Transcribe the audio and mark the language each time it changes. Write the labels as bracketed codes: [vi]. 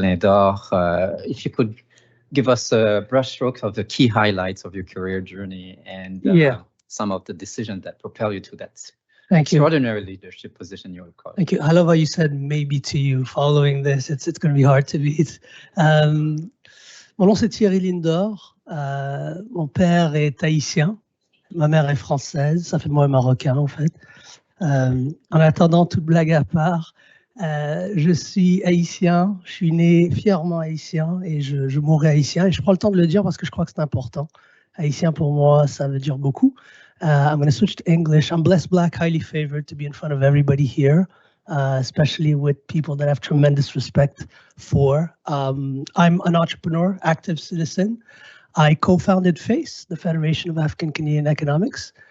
[en] Lindor, if you could give us a brushstroke of the key highlights of your career journey and some of the decisions that propel you to that extraordinary leadership position you're called. Thank you. I love how you said maybe to you. Following this, it's going to be hard to beat. [fr] Mon nom c'est Thierry Lindor. Mon père est haïtien. Ma mère est française. Ça fait de moi un Marocain en fait. En attendant, toute blague à part, je suis haïtien, je suis né fièrement haïtien et je mourrai haïtien. Et je prends le temps de le dire parce que je crois que c'est important. Haïtien pour moi, ça veut dire beaucoup. [en] I'm going to switch to English. I'm blessed, black, highly favored to be in front of everybody here, especially with people that I have tremendous respect for. I'm an entrepreneur, active citizen. I co-founded FACE, the Federation of African Canadian Economics.